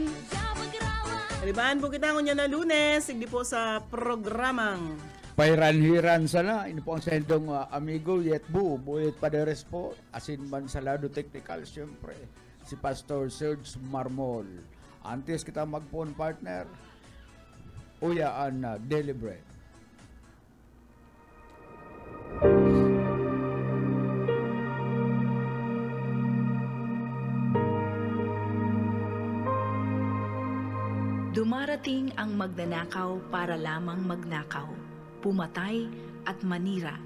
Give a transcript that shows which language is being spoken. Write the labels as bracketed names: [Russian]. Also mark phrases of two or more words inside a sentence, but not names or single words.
[Bikol] Kalibaan po kita ngunya na Lunes, hindi po sa programang Pairanhiran sana, ini po ang sendong amigo Yetbu, Boyet Paderes po, asin man sa lado technical, siyempre, si Pastor Serge Marmol. Antes kita mag-phone partner, uyaan na [English] daily bread. [Filipino] Dumarating ang magnanakaw para lamang magnakaw, pumatay at manira.